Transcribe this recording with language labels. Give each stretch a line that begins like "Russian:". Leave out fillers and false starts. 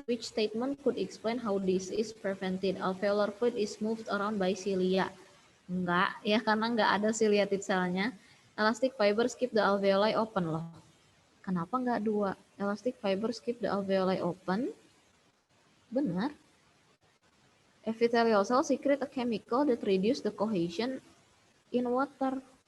English: Which statement could explain how this is prevented? Alveolar fluid is moved around by cilia.
Indonesian: Enggak, ya karena enggak ada
English: ciliated cell-
Indonesian: nya.
English: Elastic fibers keep the alveoli open loh.
Indonesian: Kenapa enggak dua?
English: Elastic fibers keep the alveoli open.
Indonesian: Benar.
English: Epithelial cells secrete a chemical that reduce the cohesion in water.